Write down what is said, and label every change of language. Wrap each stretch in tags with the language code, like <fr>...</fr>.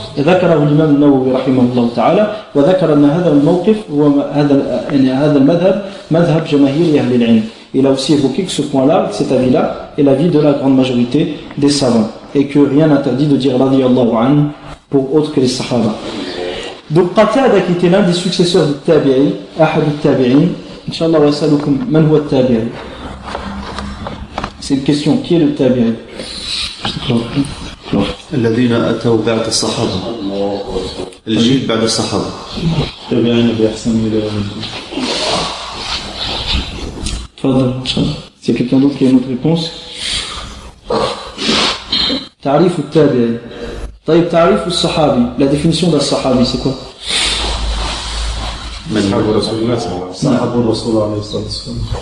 <ar>ذكره الإمام النووي رحمه الله تعالى وذكر أن هذا الموقف هو هذا المذهب مذهب جماهير أهل العلم.</ar> <fr>Il a aussi évoqué que ce point-là, cet avis-là, est l'avis de la grande majorité des savants et que rien n'interdit de dire radiyallahu anhu pour autre que les sahaba. Donc Qatada qui était l'un des successeurs du tabi'i,</fr> <ar>أحد التابعين. Inch'Allah wa sallukum, man huwa التابعي.</ar> <fr>C'est une question, qui est le tabi'i?</fr> <ar>الذين أتوا بعد الصحابة الجيل بعد الصحابة تابعين بأحسن إلى يوم الدين. تفضل.</ar> <fr>C'est quelqu'un d'autre qui a une autre réponse.</fr> <ar>تعريف التابع. طيب تعريف الصحابي.</ar> <fr>La définition d'un صحابي c'est quoi?</fr> <ar>من صحاب رسول الله صلى الله عليه وسلم. صحاب رسول الله عليه الصلاة والسلام.</ar>